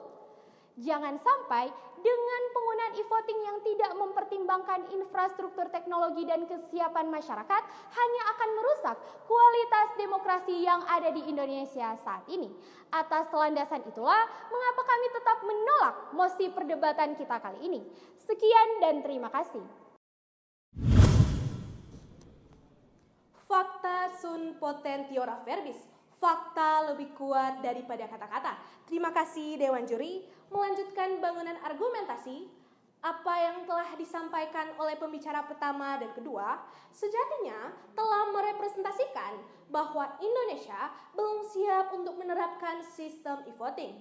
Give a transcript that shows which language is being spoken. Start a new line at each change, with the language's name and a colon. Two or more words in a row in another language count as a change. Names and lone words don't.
Indonesian: Jangan sampai dengan penggunaan e-voting yang tidak mempertimbangkan infrastruktur teknologi dan kesiapan masyarakat hanya akan merusak kualitas demokrasi yang ada di Indonesia saat ini. Atas landasan itulah mengapa kami tetap menolak mosi perdebatan kita kali ini. Sekian dan terima kasih.
Latin: Fakta sunt potentiora verbis.
Indonesian: Fakta lebih kuat daripada kata-kata. Terima kasih Dewan Juri. Melanjutkan bangunan argumentasi, apa yang telah disampaikan oleh pembicara pertama dan kedua sejatinya telah merepresentasikan bahwa Indonesia belum siap untuk menerapkan sistem e-voting.